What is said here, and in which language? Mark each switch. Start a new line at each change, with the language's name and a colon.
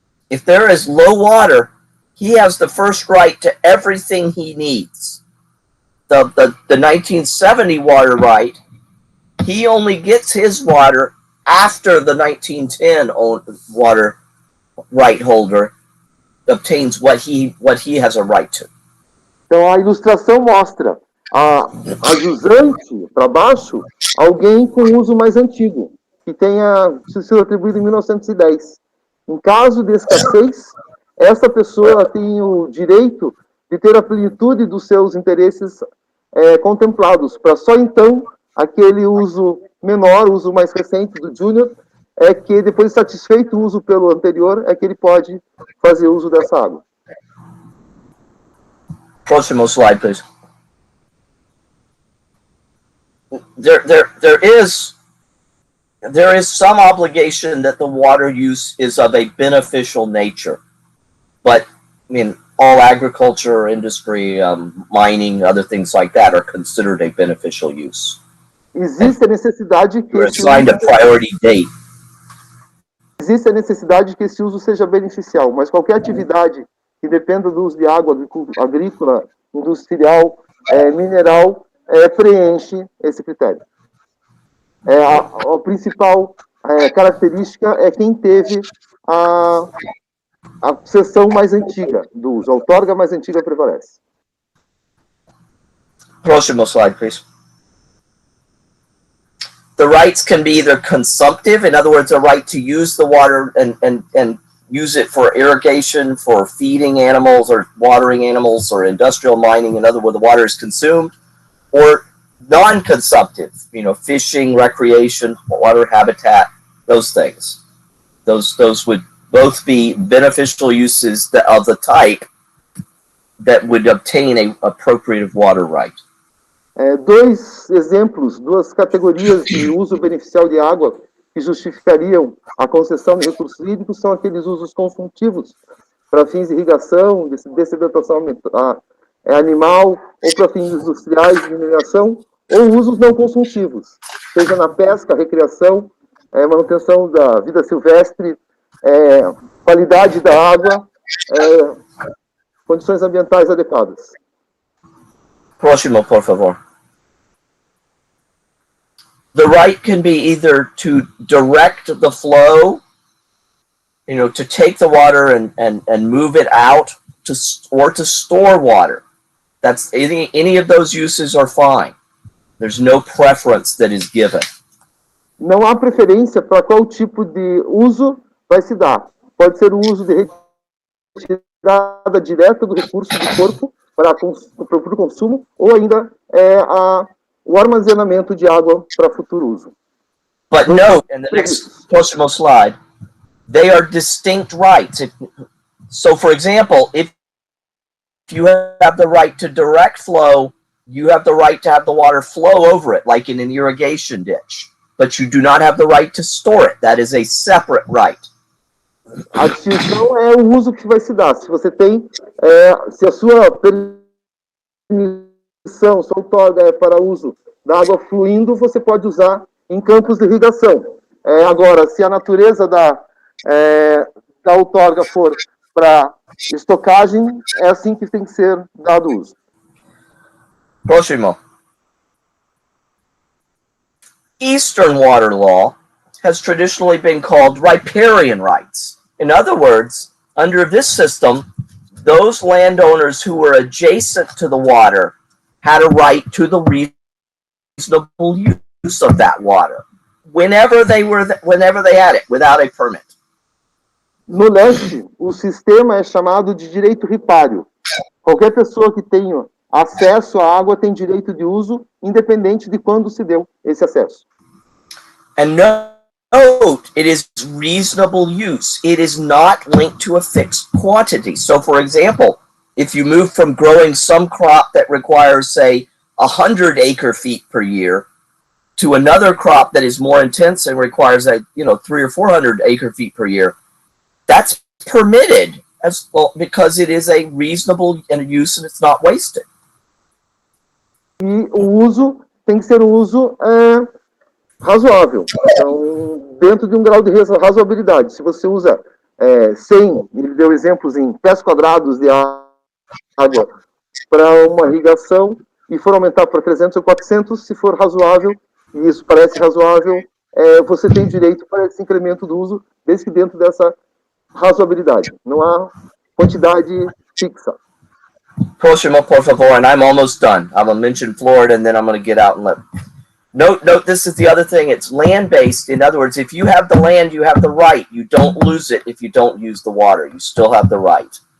English: If there is low water, he has the first right to everything he needs. The 1970 water right, he only gets his water after the 1910 water right holder obtains what he has a right to.
Portuguese: Então a ilustração mostra a jusante para baixo, alguém com uso mais antigo, que tenha sido atribuído em 1910. Em caso de escassez, essa pessoa tem o direito de ter a plenitude dos seus interesses contemplados, para só então aquele uso menor, o uso mais recente do júnior, é que depois satisfeito o uso pelo anterior, é que ele pode fazer uso dessa água. Próximo
English: slide, please. There is some obligation that the water use is of a beneficial nature, but I mean, all agriculture, industry, mining, other things like that are considered a beneficial use.
Portuguese: Existe a necessidade que
English: assigned a priority date.
Portuguese: Existe a necessidade que esse uso seja beneficial, mas qualquer atividade que dependa do uso de água agrícola, industrial, mineral, preenche esse critério. A principal característica é quem teve a seção mais antiga do uso. A outorga mais antiga prevalece. Próximo
English: slide, please. The rights can be either consumptive, in other words, a right to use the water and use it for irrigation, for feeding animals or watering animals or industrial mining, in other words, the water is consumed, or non-consumptive, fishing, recreation, water habitat, those things. Those would both be beneficial uses of the type that would obtain an appropriate water right.
Portuguese: Dois exemplos, duas categorias de uso beneficial de água que justificariam a concessão de recursos hídricos são aqueles usos consultivos para fins de irrigação, dessedentação animal, ou para fins industriais de mineração, ou usos não consultivos, seja na pesca, recreação, manutenção da vida silvestre, qualidade da água, condições ambientais adequadas. Próximo, por favor.
English: The right can be either to direct the flow, to take the water and move it out, or to store water. That's any of those uses are fine. There's no preference that is given.
Portuguese: Não há preferência para qual tipo de uso vai se dar. Pode ser o uso de retirada direta do recurso do corpo para o consumo, ou ainda o armazenamento de água para futuro uso.
English: But note, in the next
Portuguese: próximo
English: slide, they are distinct rights. So, for example, if you have the right to direct flow, you have the right to have the water flow over it, like in an irrigation ditch. But you do not have the right to store it. That is a separate right.
Portuguese: A distinção é o uso que vai se dar. Se você tem, se a sua permissão, sua outorga é para uso da água fluindo, você pode usar em campos de irrigação. Agora, se a natureza da outorga for para estocagem, é assim que tem que ser dado uso. Próximo.
English: Eastern water law has traditionally been called riparian rights. In other words, under this system, those landowners who were adjacent to the water had a right to the reasonable use of that water whenever they had it, without a permit.
Portuguese: No leste, o sistema é chamado de direito ripário. Qualquer pessoa que tenha acesso à água tem direito de uso, independente de quando se deu esse acesso.
English: And note, it is reasonable use. It is not linked to a fixed quantity. So, for example, if you move from growing some crop that requires, say, 100 acre-feet per year to another crop that is more intense and requires, 300 or 400 acre-feet per year, that's permitted as well, because it is a reasonable use and it's not wasted.
Portuguese: E o uso tem que ser um uso razoável. Então, dentro de um grau de razoabilidade. Se você usa 100, ele deu exemplos em pés quadrados de água para uma irrigação e for aumentar para 300 ou 400, se for razoável, e isso parece razoável, você tem direito para esse incremento do uso, desde que dentro dessa razoabilidade. Não há quantidade fixa. Próximo, por favor,
English: and I'm almost done. I'm going to mention Florida, and then I'm going to get out and let... Note, this is the other thing. It's land-based. In other words, if you have the land, you have the right. You don't lose it if you don't use the water. You still have the right.